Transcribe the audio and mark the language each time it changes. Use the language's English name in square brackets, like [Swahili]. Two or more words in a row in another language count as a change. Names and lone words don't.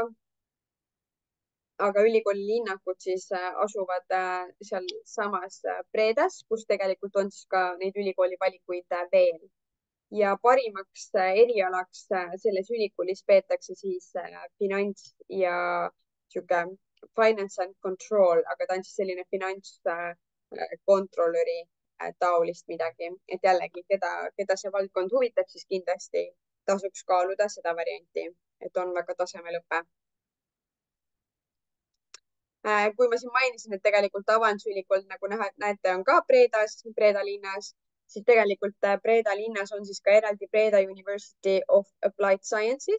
[Estonian] Aga ülikooli linnakud siis asuvad sealsamas Predas, kus tegelikult on siis ka neid ülikooli valikuid veel. Ja parimaks erialaks selles ülikoolis peetakse siis finants ja sihuke [English] finance and control, [Estonian] aga ta on siis selline finantskontrolöri taolist midagi, et jällegi, keda see valdkond huvitab, siis kindlasti tasuks kaaluda seda varianti, et on väga tasemel õpe. Kui ma siin mainisin, et tegelikult Avans ülikool, nagu näete, on ka Breda linnas, siis tegelikult Breda linnas on siis ka eraldi Breda University of Applied Sciences.